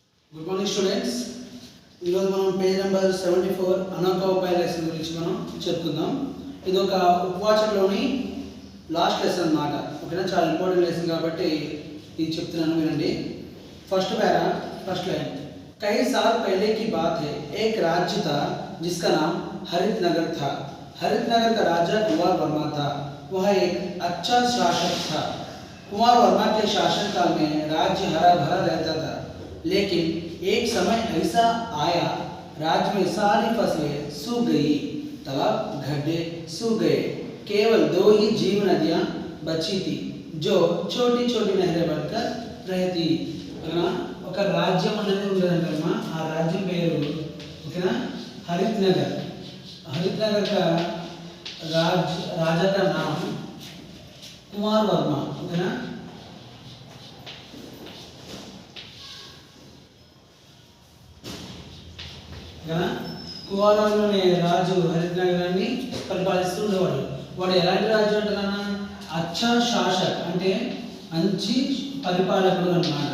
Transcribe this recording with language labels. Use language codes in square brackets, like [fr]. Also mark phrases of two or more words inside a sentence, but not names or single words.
[en] Good morning students. [te] ఈరోజు మనం [en] page number [te] 74 అనంత ఉపాయ లెసన్ గురించి మనం చెప్పుకుందాం. ఇది ఒక ఉపవాచకలోని [en] last lesson [te] అన్నమాట. ఓకేనా, చాలా [en] important lesson [te] కాబట్టి ఇది చెప్తున్నాను, వినండి. [en] first para first line, [hi] कई साल पहले की बात है, एक राज्य था जिसका नाम हरित नगर था. हरित नगर का राजा कुंवर वर्मा था. वह एक अच्छा शासक था. कुंवर वर्मा के शासनकाल में राज्य हरा भरा रहता था, लेकिन एक समय ऐसा आया राज्य में सारी फसलें सूख गई, तालाब गड्ढे सूख गए. केवल 2 ही जीव नदियाँ बची थी जो छोटी छोटी नहरें बनकर रहती. [te] ఒక రాజ్యం అనేది ఉండేదంటమ్మా. ఆ రాజ్యం పేరు ఓకేనా హరిత్ నగర్. [hi] हरित नगर का राजा का नाम कुंवर वर्मा. [te] ओकेना, కుమారులోనే రాజు హరిత్ నగరాన్ని పరిపాలిస్తూ ఉండేవాడు. వాడు ఎలాంటి రాజు అంటున్నా, [hi] अच्छा शासक [te] అంటే మంచి పరిపాలకుడు అన్నమాట.